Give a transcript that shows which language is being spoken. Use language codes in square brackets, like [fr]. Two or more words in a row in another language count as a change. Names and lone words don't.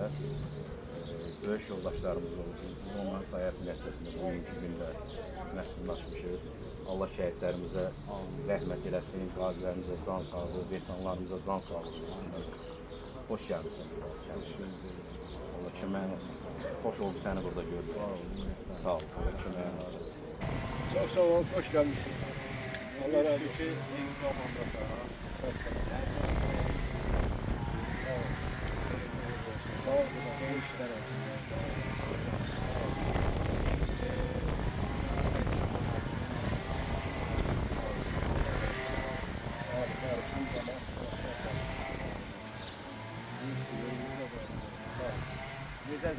[az] Böyük yoldaşlarımız oldu. Biz onların sayəsi nəticəsində bugünkü gündə məskunlaşmışıq. Allah şəhidlərimizə rəhmət eləsin, qazilərimizə can sağlığı, veteranlarımıza can sağlığı versin. Xoş gəlmisən burada kəndimizə. Allah köməyin olsun. Xoş oldu səni burada gördük. Sağ ol. Allah köməyin olsun. [tr] Çok sağ olun, hoş gelmişsiniz. [az] Allah razı olsun. Sağ ol. [tr] Sağ ol. İyi işler olsun. Güzel.